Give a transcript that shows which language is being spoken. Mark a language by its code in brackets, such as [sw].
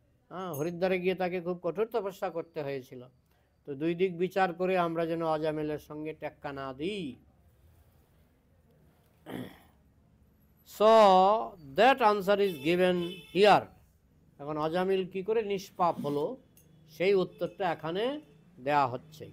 [bn] হ্যাঁ, হরিদ্বারে গিয়ে তাকে খুব কঠোর তপস্যা করতে হয়েছিল। তো দুই দিক বিচার করে আমরা যেন অজামিলের সঙ্গে টেক্কা না দিই। [en] So that answer is given here. [bn] এখন অজামিল কি করে নিষ্পাপ হলো সেই উত্তরটা এখানে দেয়া হচ্ছে।